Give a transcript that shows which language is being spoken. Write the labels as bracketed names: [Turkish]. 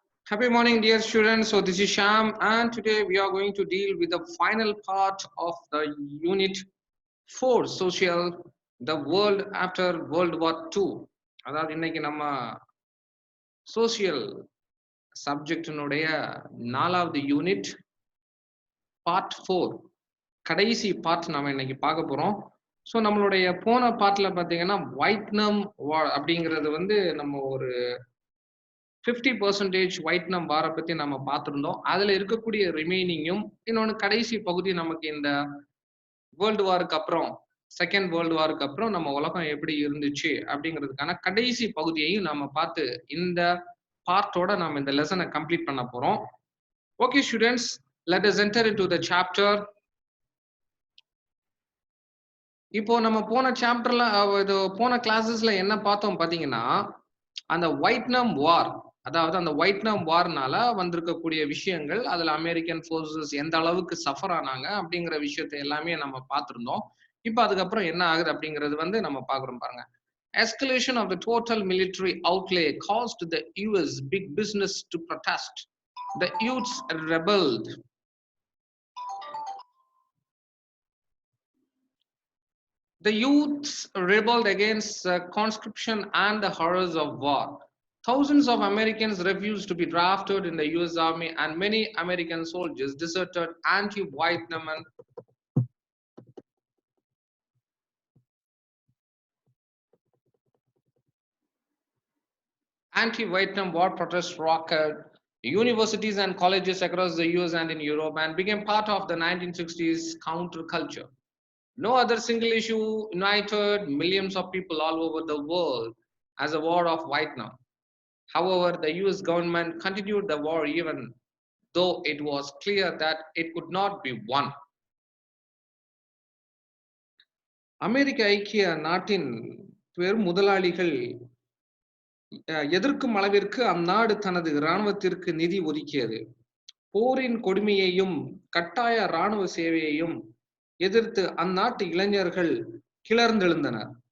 [English] Happy morning, dear students. So this is Sham, and today we are going to deal with the final part of the Unit 4, Social, the World after World War II. [Tamil] அதாவது இன்னைக்கு நம்ம social சப்ஜெக்டினுடைய 4வது unit part 4 கடைசி part நம்ம இன்னைக்கு பார்க்க போறோம். So நம்மளுடைய போன பார்ட்ல பார்த்தீங்கன்னா வைட்நாம் வார் அப்படிங்கிறது நம்ம ஒரு 50% வைட்நாம் வாரை பத்தி நம்ம பார்த்திருந்தோம். அதுல இருக்கக்கூடிய ரிமைனிங்கும் இன்னொன்னு கடைசி பகுதி நமக்கு இந்த வேர்ல்டு வாருக்கு அப்புறம் செகண்ட் வேர்ல்டு வாருக்கு அப்புறம் நம்ம உலகம் எப்படி இருந்துச்சு அப்படிங்கிறதுக்கான கடைசி பகுதியையும் நம்ம பார்த்து இந்த பார்ட்டோட நம்ம இந்த லெசனை கம்ப்ளீட் பண்ண போறோம். [English] Okay students, let us enter into the chapter. [Tamil] இப்போ நம்ம போன சாப்டர்ல போன கிளாஸஸ்ல என்ன பார்த்தோம் பாத்தீங்கன்னா, அந்த வைட்நாம் வார், அதாவது அந்த வைட்நாம் வார்னால வந்திருக்கக்கூடிய விஷயங்கள், அதுல அமெரிக்கன் போர்சஸ் எந்த அளவுக்கு சஃபர் ஆனாங்க அப்படிங்கிற விஷயத்தை எல்லாமே நம்ம பார்த்திருந்தோம். இப்போ அதுக்கப்புறம் என்ன ஆகுது அப்படிங்கிறது நம்ம பார்க்குறோம் பாருங்க. [English] Escalation of the total military outlay caused the US big business to protest. The youths rebelled. The youths rebelled against conscription and the horrors of war. Thousands of Americans refused to be drafted in the US Army, and many American soldiers deserted anti-Vietnam war protests rocked universities and colleges across the US and in Europe and became part of the 1960s counterculture. No other single issue united millions of people all over the world as a war of Vietnam. However, the US government continued the war even though it was clear that it could not be won. [Tamil] அமெரிக்க ஐக்கிய நாட்டின் பெரும் முதலாளிகள் எதிர்க்கும் அளவிற்கு அந்நாடு தனது இராணுவத்திற்கு நிதி ஒதுக்கியது. போரின் கொடுமையையும் கட்டாய இராணுவ சேவையையும் எதிர்த்து அந்நாட்டு இளைஞர்கள் கிளர்ந்தெழுந்தனர்.